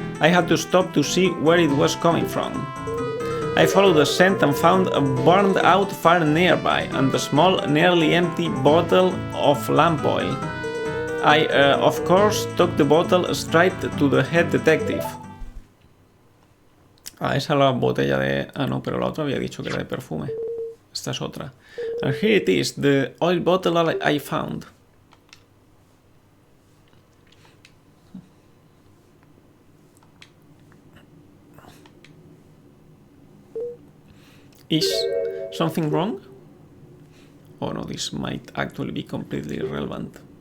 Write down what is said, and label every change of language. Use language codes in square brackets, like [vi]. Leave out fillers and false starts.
[en] I had to stop to see where it was coming from. I followed the scent and found a burned out fire nearby and a small, nearly empty bottle of lamp oil. I, of course, took the bottle straight to the head detective. [es] Ah, esa es la botella de... Ah, no, pero la otra había dicho que era de perfume. Esta es otra. [en] And here it is, the oil bottle I found. Is something wrong? Oh no, this might actually be completely irrelevant.